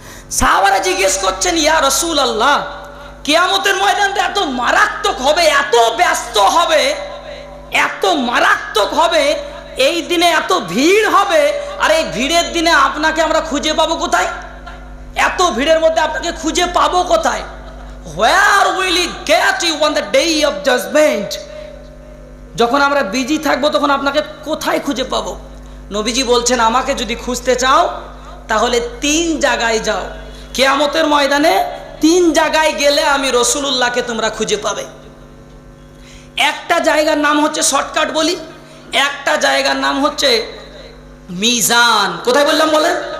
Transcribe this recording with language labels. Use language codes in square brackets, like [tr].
[bn] সাহাবারা জিজ্ঞেস করছেন, ইয়া রাসূলুল্লাহ, কিয়ামতের ময়দানটা এত মারাত্মক হবে, এত ব্যস্ত হবে, এত মারাত্মক হবে, এই দিনে এত ভিড় হবে, আর এই ভিড়ের দিনে আপনাকে আমরা খুঁজে পাবো কোথায়? এত ভিড়ের মধ্যে আপনাকে খুঁজে পাবো কোথায়? [en] Where will we get you on the day of judgment? [bn] যখন আমরা বিজি থাকবো তখন আপনাকে কোথায় খুঁজে পাবো? নবীজি বলছেন, আমাকে যদি খুঁজতে চাও তাহলে 3 জায়গায় যাও। কিয়ামতের ময়দানে 3 জায়গায় গেলে আমি রসুলুল্লাহকে তোমরা খুঁজে পাবে। একটা জায়গার নাম হচ্ছে, শর্টকাট বলি, একটা জায়গার নাম হচ্ছে মিজান। কোথায় বললাম বলেন?